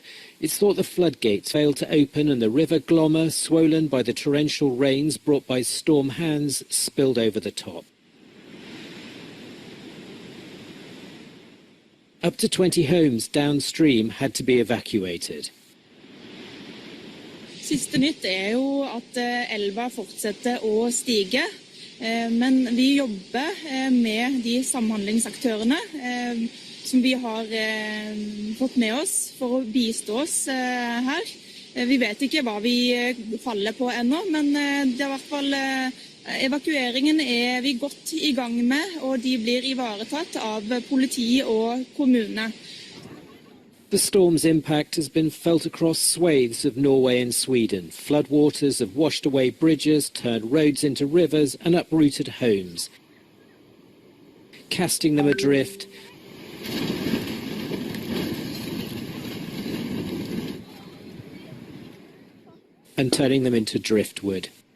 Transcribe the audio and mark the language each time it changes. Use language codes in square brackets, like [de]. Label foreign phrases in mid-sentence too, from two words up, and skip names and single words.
[en] It's thought the floodgates failed to open and the river Glomma, swollen by the torrential rains brought by Storm Hans, spilled over the top. Up to 20 homes downstream had to be evacuated. [no] Siste nytt jo at elva fortsetter å stige, men vi jobber med de samhandlingsaktørene som vi har fått med oss for å bistå oss her. Vi vet ikke hva vi faller på ennå, men det I hvert fall evakueringen vi godt I gang med, og de blir ivaretatt av politi og kommune. [en] The storm's impact has been felt across swathes of Norway and Sweden. Floodwaters have washed away bridges, turned roads into rivers and uprooted homes, casting them adrift and turning them into driftwood.